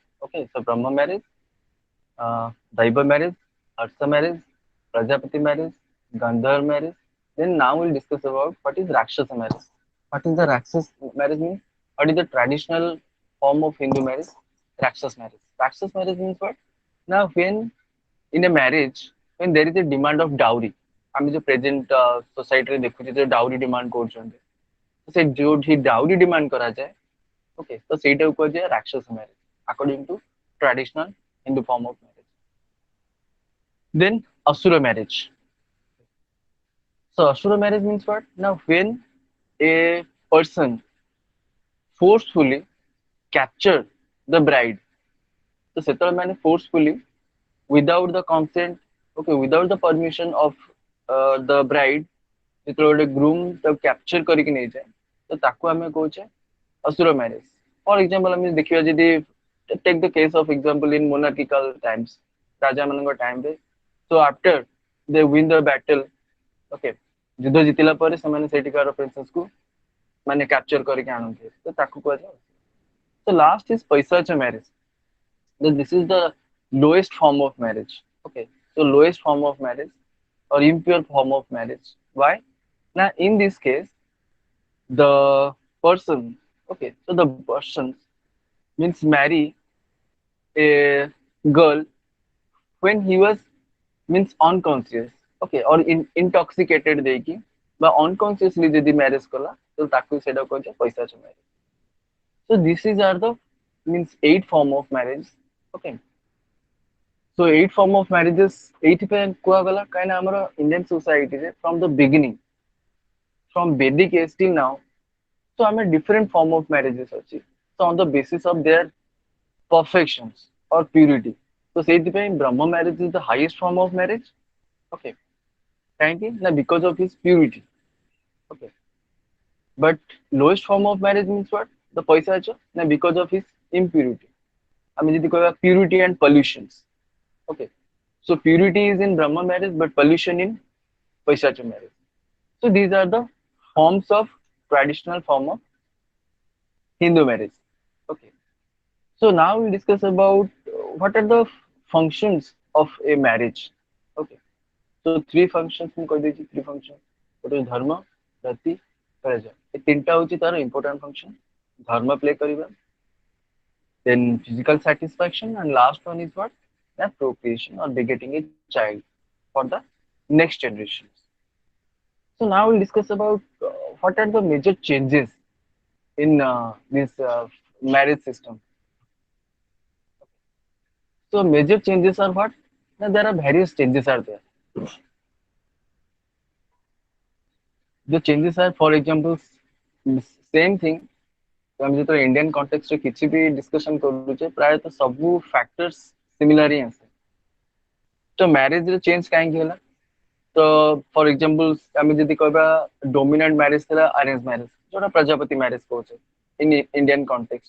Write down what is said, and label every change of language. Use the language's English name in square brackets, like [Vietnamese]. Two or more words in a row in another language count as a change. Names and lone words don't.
[English] Okay, so Brahma marriage, Daiva marriage, Harsa marriage, Prajapati marriage, Gandhar marriage. Then now we'll discuss about what is Rakshasa marriage. What is the Rakshas marriage means? What is the traditional form of Hindu marriage? Rakshas marriage. Rakshas marriage means what? Now when in a marriage, when there is a demand of dowry, [Odia] ଆମେ ଯୋଉ [English] present society ରେ [Odia] ଦେଖୁଛେ ଯୋଉ [English] dowry demand [Odia] କରୁଛନ୍ତି ସେ ଯୋଉଠି [English] dowry demand [Odia] କରାଯାଏ ଓକେ ତ ସେଇଟାକୁ କୁହାଯାଏ ରାକ୍ଷସ ମ୍ୟାରେଜ [English] according to traditional Hindu form of marriage. Then Asura marriage. So Asura marriage means what? Now when a person forcefully capture the bride, so [Odia] ସେତେବେଳେ ମାନେ [English] forcefully without the consent, okay, without the permission of the bride, [Odia] ଯେତେବେଳେ ଗୋଟେ groom ତାକୁ capture କରିକି ନେଇଯାଏ ତ ତାକୁ ଆମେ କହୁଛେ Asura marriage. [English] For example, [Odia] ଆମେ ଦେଖିବା ଯଦି [English] take the case of example in monarchical times, [Odia] ରାଜା ମାନଙ୍କ [English] time ରେ, so after they win the battle, [Odia] okay, ଯୁଦ୍ଧ ଜିତିଲା ପରେ ସେମାନେ ସେଇଠିକାର princess କୁ ମାନେ capture କରିକି ଆଣନ୍ତି ତ ତାକୁ କୁହାଯାଏ. [English] So last is Paisacha marriage. Then this is the lowest form of marriage. Okay, so lowest form of marriage or impure form of marriage. Why? Now in this case, the person, okay, so the person means marry a girl when he was means unconscious, okay, or intoxicated [Odia] ଦେଇକି ବା [English] unconsciously ଯଦି marriage [Odia] କଲା ତ ତାକୁ ସେଇଟା କୁହାଯାଏ ପୈଶାଚ [English] marriage. So this is are the means eight form of marriage. Okay, so eight form of marriages [Odia] ଏଇଥିପାଇଁ କୁହାଗଲା କାହିଁକିନା ଆମର [English] Indian society ରେ from the beginning from Vedic age till now. So I'm a different form of marriages ଅଛି. So on the basis of their perfections or purity. So ସେଇଥିପାଇଁ Brahma marriage is the highest form of marriage. Okay. [Odia] କାହିଁକି ନା [English] because of his purity. Okay. But lowest form of marriage means what? The [Odia] ପଇସା ନା [English] because of his impurity. [Odia] ଆମେ ଯଦି କହିବା [English] purity and pollutions. Okay. So purity is in Brahma marriage, but pollution in Paisacha marriage. So these are the forms of traditional form of Hindu marriage. Okay. So now we discuss about what are the functions of a marriage. Okay. So three functions [Odia] ମୁଁ କହିଦେଇଛି [English] three functions. [Odia] ଗୋଟେ ଧର୍ମ, ଜାତି, ପ୍ରଜା. ଏ ତିନିଟା ହଉଛି ତାର [English] important function. [Odia] ଧର୍ମ play କରିବା. [English] Then physical satisfaction and last one is what? The procreation or begetting a child for the next generations. So now we'll discuss about what are the major changes in this marriage system. So major changes are what? Now there are various changes are there. The changes are, for example, same thing. [Odia] ଆମେ ଯେତେବେଳେ [English] Indian context ରେ [Odia] କିଛି ବି ଡିସ୍କସନ କରୁଛେ ପ୍ରାୟତଃ ସବୁ [English] factors similar [Odia] ହିଁ ଆସେ। ତ [English] marriage ରେ change [Odia] କାହିଁକି ହେଲା? ତ [English] for example [Odia] ଆମେ ଯଦି କହିବା [English] dominant marriage [Odia] ଥିଲା [English] arrange marriage, [Odia] ଯୋଉଟା ପ୍ରଜାପତି ମ୍ୟାରେଜ କହୁଛେ [English] in Indian context.